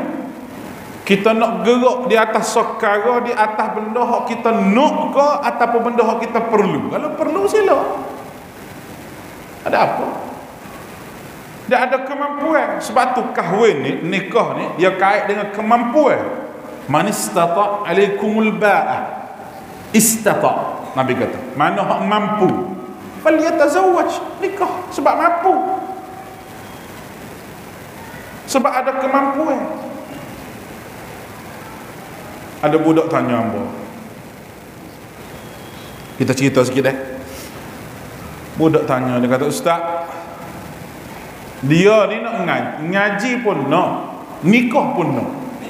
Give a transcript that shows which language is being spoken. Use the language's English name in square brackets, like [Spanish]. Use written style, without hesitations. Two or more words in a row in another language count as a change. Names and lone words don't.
[Malay] Kita nak gerak di atas sekara, di atas benda hak kita nak ke ataupun benda hak kita perlu. Kalau perlu sila. Ada apa? Dia ada kemampuan. Sebab tu kahwin ni, nikah ni, dia kait dengan kemampuan. [Arabic] من استطاع عليكم الباءة. [Malay] Istata' Nabi kata, mana hak mampu, falyatazawwaj, nikah sebab mampu. Sebab ada kemampuan. Ada budak tanya hamba. Kita cerita sikit Budak tanya, dia kata, Ustaz, dia ni nak ngaji pun nak, nikah pun nak.